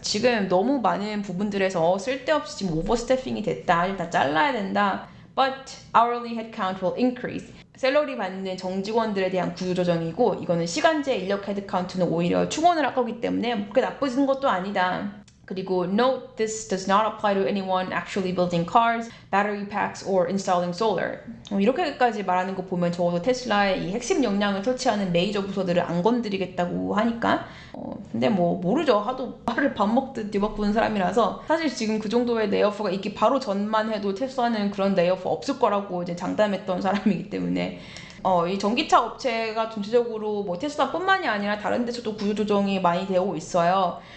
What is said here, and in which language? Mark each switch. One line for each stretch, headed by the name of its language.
Korean: 지금 너무 많은 부분들에서 쓸데없이 지금 오버스태핑이 됐다. 다 잘라야 된다.
English: But hourly headcount will increase.
Korean: 샐러리 받는 정직원들에 대한 구조조정이고, 이거는 시간제 인력 헤드카운트는 오히려 충원을 할 거기 때문에 그게 나쁘진 것도 아니다. 그리고
English: note this does not apply to anyone actually building cars, battery packs, or installing solar.
Korean: 이렇게까지 말하는 거 보면 적어도 테슬라의 이 핵심 역량을 설치하는 메이저 부서들을 안 건드리겠다고 하니까 근데 뭐 모르죠. 하도 말을 밥 먹듯 뒤바꾸는 사람이라서 사실 지금 그 정도의 레이오프가 있기 바로 전만 해도 테슬라는 그런 레이오프 없을 거라고 이제 장담했던 사람이기 때문에 이 전기차 업체가 전체적으로 뭐 테슬라뿐만이 아니라 다른 데서도 구조조정이 많이 되고 있어요.